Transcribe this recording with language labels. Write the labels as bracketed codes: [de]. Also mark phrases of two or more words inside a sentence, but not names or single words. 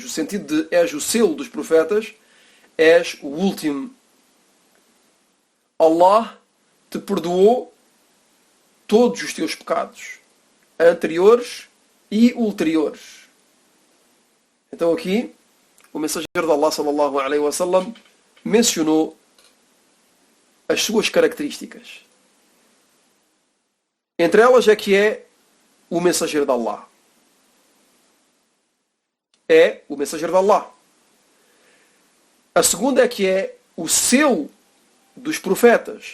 [pt] O sentido de és o selo dos profetas, és o último. Allah te perdoou todos os teus pecados, anteriores e ulteriores. Então aqui, o mensageiro de Allah [ar] صلى الله عليه وسلم [pt] mencionou as suas características. Entre elas é que é o mensageiro de Allah. É o mensageiro de Allah. A segunda é que é o selo dos profetas.